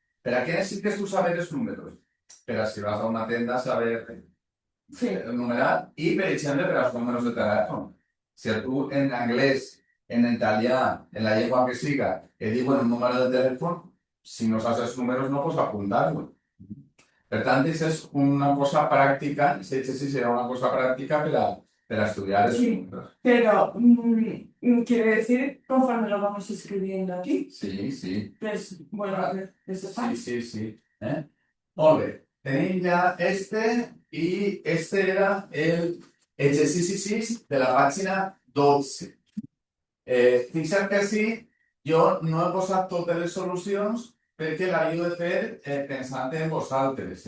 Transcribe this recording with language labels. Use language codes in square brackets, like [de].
[ca] Per a què necessites tu saber els números? Per a si vas a una tenda saber el numeral i, per exemple, per als números de telèfon. Si tu en anglès, en italià, en la llengua que siga, et diuen un número de telèfon, si no saps els números no pots apuntar-lo. Per tant, això és una cosa pràctica, aquest exercici serà una cosa pràctica per a estudiar els números. [es] Pero quiere decir conforme lo vamos escribiendo aquí. Sí, sí. Pues, bueno, [ca] Sí. Molt bé. Tenim ja i era el exercici 6 de la pàgina 12. Fixa't que així jo no he posat totes les solucions perquè l'havia de fer pensant en vosaltres.